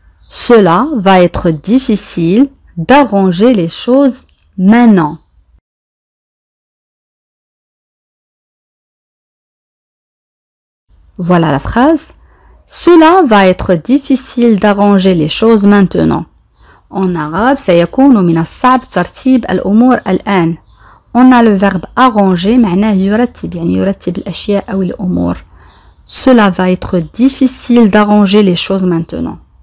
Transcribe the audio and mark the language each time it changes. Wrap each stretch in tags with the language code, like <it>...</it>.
<fr>Cela va être difficile d'arranger les choses maintenant. Voilà la phrase. Cela va être difficile d'arranger les choses maintenant. En arabe,</fr> <ar>سيكون من الصعب ترتيب الأمور الآن.</ar> <fr>On a le verbe arranger</fr> <ar>معناه يرتب يعني يرتب الأشياء أو الأمور.</ar> <fr>Cela va être difficile d'arranger les choses maintenant.</fr>